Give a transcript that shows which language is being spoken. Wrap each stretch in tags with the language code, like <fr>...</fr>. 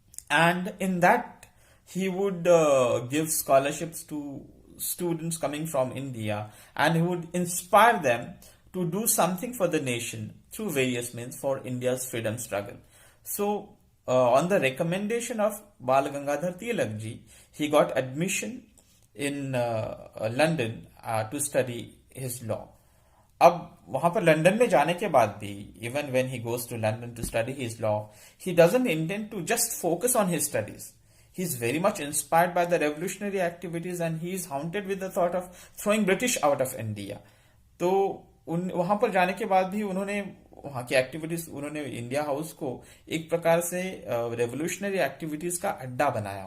<en>And in that, he would give scholarships to students coming from India, and he would inspire them to do something for the nation through various means for India's freedom struggle. So, on the recommendation of Bal Gangadhar Tilak ji, he got admission in London to study his law.</en> <hi>अब वहां पर London में जाने के बाद भी,</hi> <en>Even when he goes to London to study his law, he doesn't intend to just focus on his studies. He is very much inspired by the revolutionary activities and he is haunted with the thought of throwing British out of India.</en> <hi>तो वहां पर जाने के बाद भी उन्होंने वहां की एक्टिविटीज, उन्होंने इंडिया हाउस को एक प्रकार से रेवोल्यूशनरी एक्टिविटीज का अड्डा बनाया.</hi>